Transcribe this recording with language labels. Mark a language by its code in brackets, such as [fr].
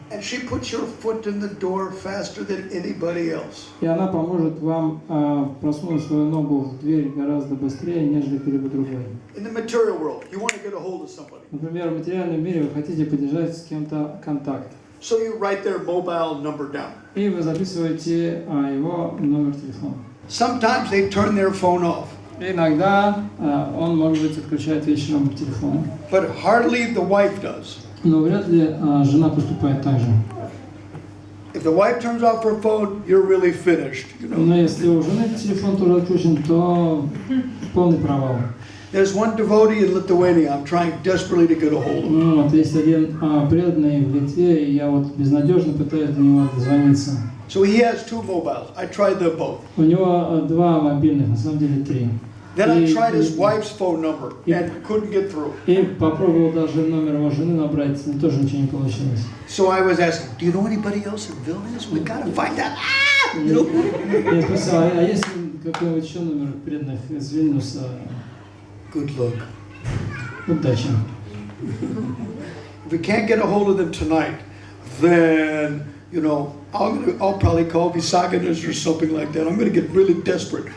[en] And she puts your foot in the door faster than anybody else. [ru] И она поможет вам просунуть свою ногу в дверь гораздо быстрее, нежели кто-либо другой. [en] In the material world, you want to get a hold of somebody. [ru] Например, в материальном мире вы хотите поддержать с кем-то контакт. [en] So you write their mobile number down. [ru] И вы записываете его номер телефона. [en] Sometimes they turn their phone off. [ru] Иногда он, может быть, отключает вечером телефон. [en] But hardly the wife does. [ru] Но вряд ли жена поступает так же. [en] If the wife turns off her phone, you're really finished. You know? [ru] Но если у жены телефон тоже отключен, то полный провал. [en] There's one devotee in Lithuania I'm trying desperately to get a hold of. [ru] Ну, вот есть один преданный в Литве, и я вот безнадежно пытаюсь до него дозвониться. [en] So he has 2 mobiles. I tried them both. [ru] У него 2 мобильных, на самом деле 3. [en] Then I tried his wife's phone number and couldn't get through. [ru] И попробовал даже номер его жены набрать, но тоже ничего не получилось. [en] So I was asking, do you know anybody else in Vilnius? We gotta find out. You know? [ru] Я спросил, а есть ли какой-нибудь еще номер преданных из Вильнюса? [en] Good luck. [ru] Удачи. [en] If we can't get a hold of them tonight, then, you know, I'll probably call Visaganas or something like that. I'm going to get really desperate.